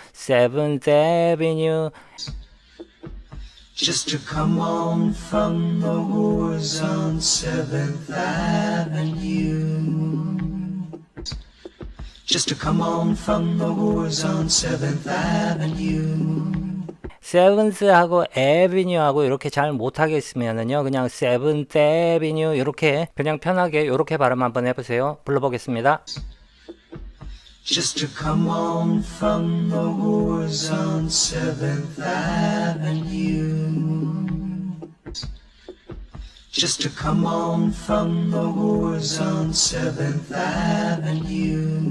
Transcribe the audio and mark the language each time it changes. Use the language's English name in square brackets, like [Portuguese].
[English] 7th Avenue Just to come on from the whores on 7th Avenue. Just to come on from the whores on 7th Avenue. [Korean] 세븐스하고 에비뉴하고 이렇게 잘 못하겠으면은요 그냥 세븐th 에비뉴 이렇게 그냥 편하게 이렇게 발음 한번 해보세요. 불러보겠습니다. [English] Just to come on from the whores on 7th Avenue. Just to come on from the whores on 7th Avenue.